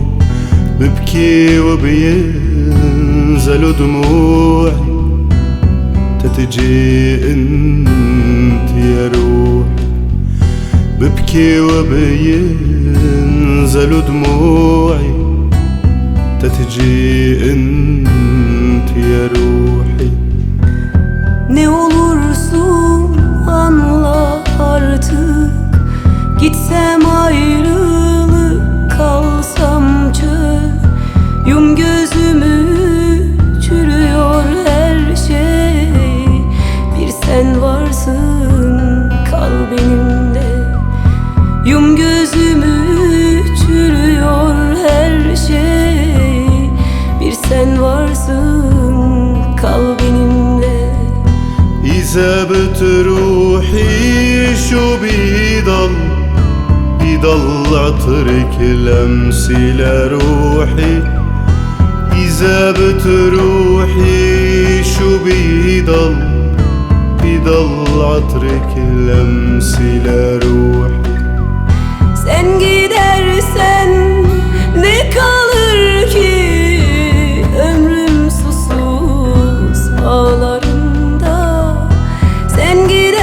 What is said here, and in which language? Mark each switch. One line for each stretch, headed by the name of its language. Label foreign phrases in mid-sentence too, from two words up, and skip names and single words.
Arabic: ببكي وبينزلوا دموعي، تتجي انت يا روحي. ببكي وبينزلوا دموعي، تتجي انت يا روحي.
Turkish: Ne olursun anla artık, gitsem ayrılık, kalsam çöl. Yum gözümü, çürüyor her şey. Bir sen varsın, kal benimle. Yum gözümü, çürüyor her şey. Bir sen varsın, kal benimle.
Arabic: إذا بتروحي شو بيضل عطرك لمسي لروحي. إذا بتروحي شو بيضل عطرك لمسي لروحي.
Turkish: Sen gidersen ne kalır ki, ömrüm susuz ağlarında. Sen